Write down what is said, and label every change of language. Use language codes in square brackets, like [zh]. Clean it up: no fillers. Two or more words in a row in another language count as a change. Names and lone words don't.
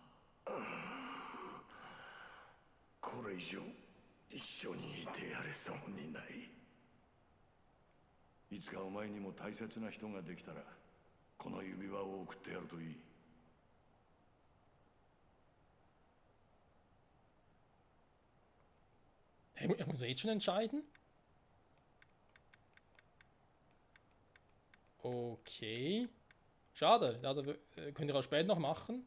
[ja] これ以上一緒にいてやれそうにない。いつかお前にも大切な人ができたらこの指輪を送ってやるといい。 [de] Ich muss jetzt schon entscheiden? Okay. Schade. Ja, könnt ihr auch später noch machen.